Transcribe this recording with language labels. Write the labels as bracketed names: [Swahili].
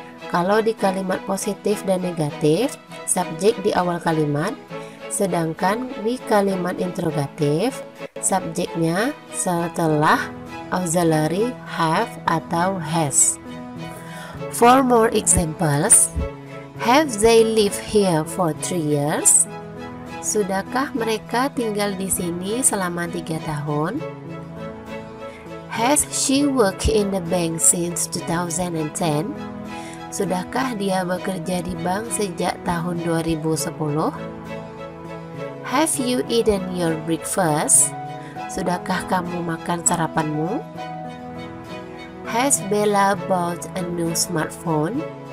[Indonesian] Kalau di kalimat positif dan negatif, subjek di awal kalimat, sedangkan di kalimat interrogatif, subjeknya setelah auxiliary have atau has. [English] For more examples, have they lived here for 3 years? [Indonesian] Sudahkah mereka tinggal di sini selama 3 tahun? [English] Has she worked in the bank since 2010? [Indonesian] Sudahkah dia bekerja di bank sejak tahun 2010? [English] Have you eaten your breakfast? [Indonesian] Sudahkah kamu makan sarapanmu? [English] Has Bella bought a new smartphone?